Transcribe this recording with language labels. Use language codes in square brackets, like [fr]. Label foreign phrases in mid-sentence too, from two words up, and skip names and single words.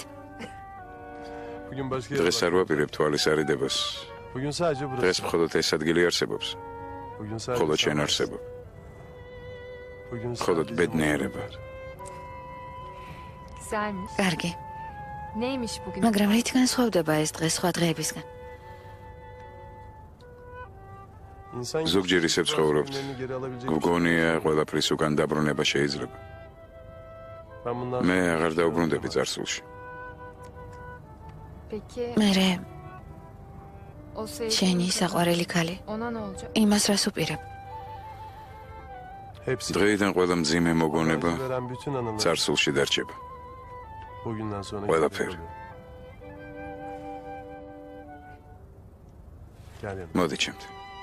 [tr] Bugün başka [ka] დღეს არ ვაპირებ თვალის არიდებას. [tr] Bugün sadece burası. [ka] დღეს მხოლოდ ეს ადგილი არსებობს. [tr] Bugün sadece [ka] მხოლოდ შენ არსებობ. [tr] Bugün [ka] მხოლოდ ბედნიერება. [tr] Güzelmiş. [ka] კარგი. [tr] Neymiş bugün? [ka] მაგრამ რით განსხვავდება ეს დღე სხვა დღეებისგან? [tr] İnsan [ka] ზოგჯერ ისევ ცხოვრობთ. [tr] geri alabilecek. [ka] გგონია ყველაფრის უკან დაბრუნება შეიძლება. [tr] Ben bundan [ka] მე აღარ დაუბრუნდები წარსულში. [tr] Peki [ka] მერე [tr] o sevdiğin [ka] შენი [tr] kadın, [ka] საყვარელი ქალი [tr] ona ne olacak? [ka] იმას რას უპირებ? [tr] hepsi [ka] დღეიდან ყველა მძიმე მოგონება [tr] veren bütün anılar [ka] წარსულში დარჩება. [tr] bugünden sonra [ka] ყველაფერი. [tr] Gel yanıma. [ka] მოდი ჩემთან.